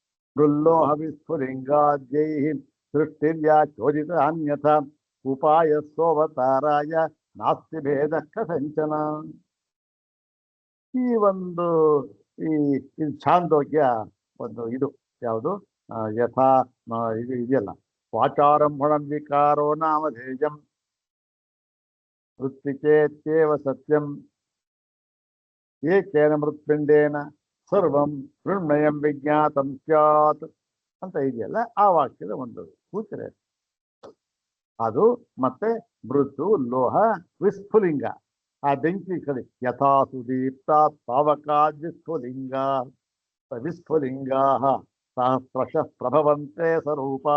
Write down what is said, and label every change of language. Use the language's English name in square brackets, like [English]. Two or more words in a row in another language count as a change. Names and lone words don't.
[Sanskrit] ಮೃಲ್ಲೋಹ ವಿಸ್ಫುಲಿಂಗಾದ್ಯೈ ಸೃಷ್ಟಿರ್ಯಾ ಚೋದಿತ ಅನ್ಯಥ ಉಪಾಯ ಸೋವತಾರಾಯ ನಾಸ್ತಿ ಭೇದ ಕಥಂಚನ. [Kannada] ಈ ಒಂದು ಇದು ಛಾಂದೋಗ್ಯ ಒಂದು ಇದು ಯಾವುದು? ಯಥಾ ಇದು ಇದೆಯಲ್ಲ, [Sanskrit] ವಾಚಾರಂಭಣಂ ವಿಕಾರೋ ನಾಮಧೇಯಂ ವೃತ್ತಿಚೇತ್ಯೇವ ಸತ್ಯಂ ಏಕೇನ ಮೃತ್ಪಿಂಡೇನ ಸರ್ವಂ ಮೃಣ್ಮಯಂ ವಿಜ್ಞಾತಂ ಸ್ಯಾತ್ [Kannada] ಅಂತ ಇದೆಯಲ್ಲ, ಆ ವಾಕ್ಯದ ಒಂದು ಸೂಚನೆ ಅದು. ಮತ್ತೆ ಮೃದು ಲೋಹ ವಿಸ್ಫುಲಿಂಗ, ಆ ಬೆಂಕಿ ಕಡೆ [Sanskrit] ಯಥಾ ಸುದೀಪ್ತ ತಾವಕಾದ್ ವಿಸ್ಫುಲಿಂಗಾ ಸಹಸ್ರಶಃ ಪ್ರಭವಂತೆ ಸ್ವರೂಪಾ.